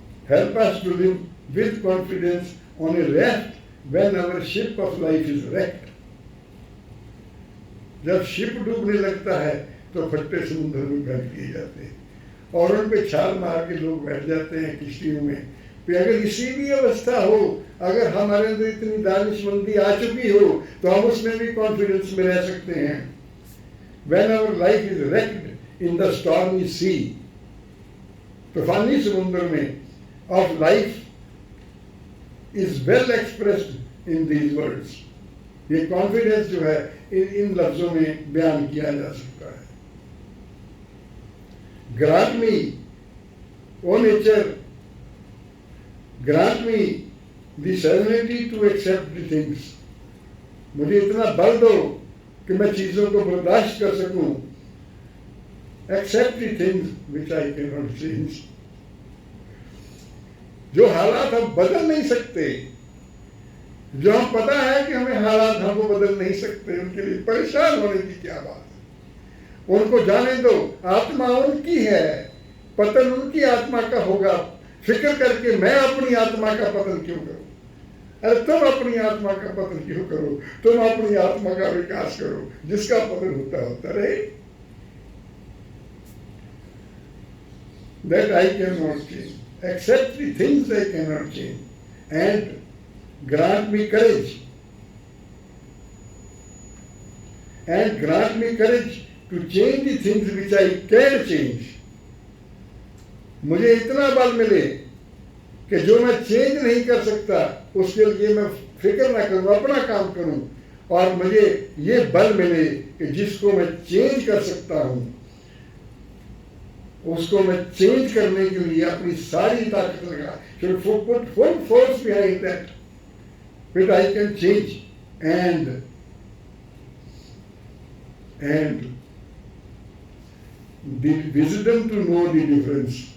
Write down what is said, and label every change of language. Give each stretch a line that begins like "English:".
English: help us to live with confidence on a raft when our ship of life is wrecked.
Hindi: जब ship डूबने लगता है तो फट्टे समुद्र में फेंक दिए जाते हैं और उन पे छाल मार के लोग बैठ जाते हैं किश्तियों में। तो अगर इसी भी अवस्था हो, अगर हमारे अंदर इतनी दानिशमंदी आ चुकी हो, तो हम उसमें भी कॉन्फिडेंस में रह सकते हैं।
English: When our life is wrecked in the stormy sea,
Hindi: तूफानी समुद्र में,
English: of life is well expressed in these words.
Hindi: ये कॉन्फिडेंस जो है इन लफ्जों में बयान किया जा सकता है।
English: Grant me, O nature, grant me the serenity to accept the things.
Hindi: मुझे इतना बल दो कि मैं चीजों को बर्दाश्त कर सकूं।
English: Accept the things which I cannot change.
Hindi: जो हालात हम बदल नहीं सकते, जो हम पता है कि हमें हालात हमको बदल नहीं सकते, उनके लिए परेशान होने की क्या बात है। उनको जाने दो, आत्मा उनकी है, पतन उनकी आत्मा का होगा। फिक्र करके मैं अपनी आत्मा का पतन क्यों करूं? अरे तुम अपनी आत्मा का पतन क्यों करो? तुम अपनी आत्मा का विकास करो, जिसका पतन होता रहे।
English: That I cannot change. Accept the things I cannot change and grant me courage. And grant me courage to change the things which I can change.
Hindi: मुझे इतना बल मिले कि जो मैं चेंज नहीं कर सकता उसके लिए मैं फिक्र ना करूं, अपना काम करूं और मुझे ये बल मिले कि जिसको मैं चेंज कर सकता हूं उसको मैं चेंज करने के लिए अपनी सारी ताकत लगा,
English: should put full force behind that, that I can change and the wisdom to know the difference.